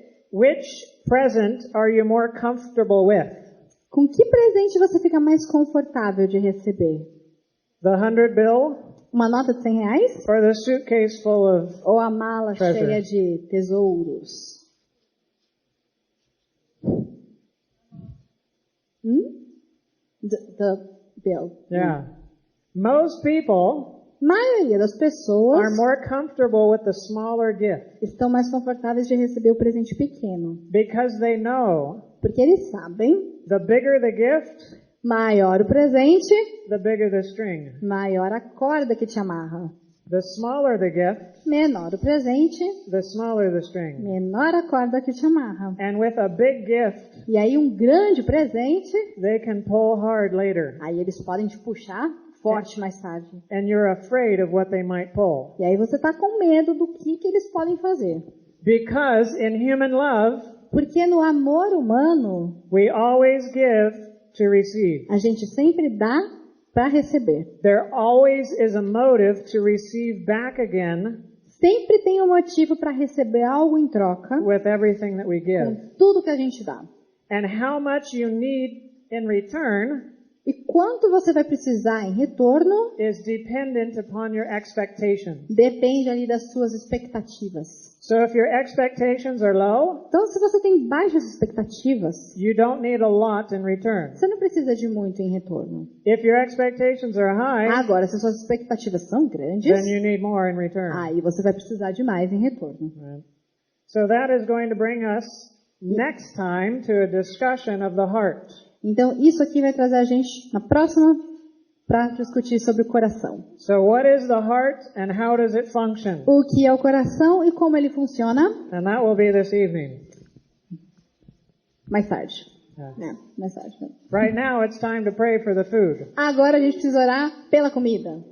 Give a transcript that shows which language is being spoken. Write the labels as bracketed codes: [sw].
[en] Which present are you more comfortable with? [pt] Com que presente você fica mais confortável de receber? [en] The 100 bill? [pt] Uma nota de R$100? [en] Or the suitcase full of [pt] Ou a mala [en] treasure? [pt] Cheia de tesouros? [en] The bill. Yeah. Most people [pt] maioria das pessoas [en] are more comfortable with the smaller gift. [pt] Estão mais confortáveis de receber o presente pequeno. [en] Because they know [pt] porque eles sabem [en] the bigger the gift, [pt] maior o presente, [en] the bigger the string. [pt] Maior a corda que te amarra. [en] The smaller the gift, [pt] menor o presente, [en] the smaller the string. [pt] Menor a corda que te amarra. [en] And with a big gift, [pt] e aí um grande presente, [en] they can pull hard later. [pt] Aí eles podem te puxar forte mais tarde. [en] And you're afraid of what they might pull. [pt] E aí você está com medo do que eles podem fazer. [en] Because in human love, [pt] porque no amor humano, [en] we always give to receive. [pt] A gente sempre dá para receber. [en] There always is a motive to receive back again. [pt] Sempre tem um motivo para receber algo em troca. [en] With everything that we give. [pt] Com tudo que a gente dá. [en] And how much you need in return. [pt] E quanto você vai precisar em retorno [en] is dependent upon your expectations. [pt] Depende ali das suas expectativas. [en] So if your expectations are low, [pt] então se você tem baixas expectativas, [en] you don't need a lot in return. [pt] Você não precisa de muito em retorno. [en] If your expectations are high, [pt] agora se suas expectativas são grandes, [en] then you need more in return. [pt] Aí você vai precisar de mais em retorno. [en] Right. So that is going to bring us next time to a discussion of the heart. [pt] Então, isso aqui vai trazer a gente na próxima para discutir sobre o coração. [en] So what is the heart and how does it function? [pt] O que é o coração e como ele funciona? [en] And that will be this evening. [pt] Mais tarde. [en] Yeah. [pt] Mais tarde. [en] Right now it's time to pray for the food. [pt] Agora a gente precisa orar pela comida.